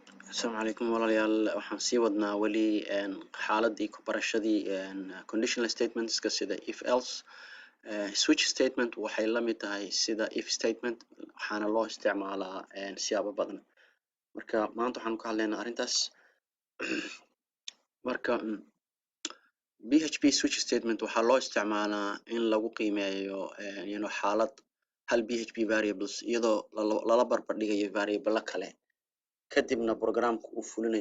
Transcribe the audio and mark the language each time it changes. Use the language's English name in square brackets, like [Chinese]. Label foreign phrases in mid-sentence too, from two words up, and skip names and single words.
[Somali] Asalaamu calaykum walaalayaal waxaan sii wadnaa weli xaaladii ku barashadii [English] conditional statementska [Somali] sida [English] if else switch statement [Somali] waxay la mid tahay sida [English] if statement [Somali] waxaana loo isticmaalaa siyaabo badan marka maanta waxaan ka hadlaynaa arrintaas marka [English] PHP switch statement [Somali] waxaa loo isticmaalaa in lagu qiimeeyo xaalad hal [English] PHP variables [Somali] iyadoo lala barbar dhigayo variable kale kadibna programku uu fulinayo